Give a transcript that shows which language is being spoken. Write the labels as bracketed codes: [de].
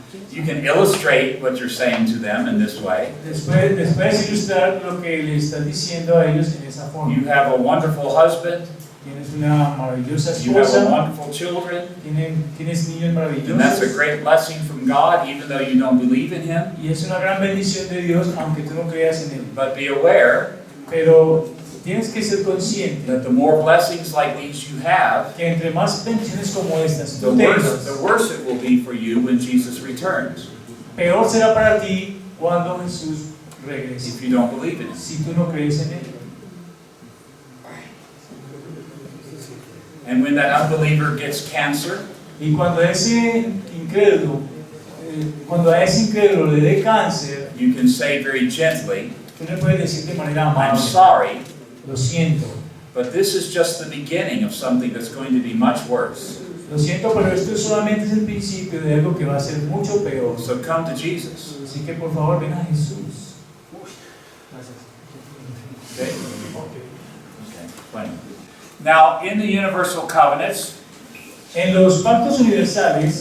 [en] You can illustrate what you're saying to them in this way. [es] Después ilustrar lo que le estás diciendo a ellos en esa forma. [en] You have a wonderful husband. [es] Tienes una maravillosa [en] You have [es] esposa. [en] wonderful children. [es] Tienes niños [en] And that's a [es] maravillosos. [en] great blessing from God, even though you don't believe in Him. [es] Y es una gran bendición de Dios, aunque tú no creas en Él. [en] But be aware [es] Pero tienes que ser consciente [en] that the more blessings like these you have, [es] que entre más bendiciones como estas [en] the [es] tú tengas, [en] worse it will be for you when Jesus returns, [es] peor será para ti cuando Jesús regrese. [en] if you don't believe in Him. [es] Si tú no crees en Él. [en] And when that unbeliever gets cancer, [es] Y cuando ese incrédulo, cuando a ese incrédulo le dé cáncer, [en] you can say very gently, [es] tú le puedes decir de manera [en] I'm [es] amable, [en] sorry, [es] lo siento. [en] but this is just the beginning of something that's going to be much worse. [es] Lo siento, pero esto solamente es el principio de algo que va a ser mucho peor. [en] So come to Jesus. [es] Así que por favor ven a Jesús. [en] Okay? Okay. Bueno. Now, in the universal covenants, [es] En los pactos universales,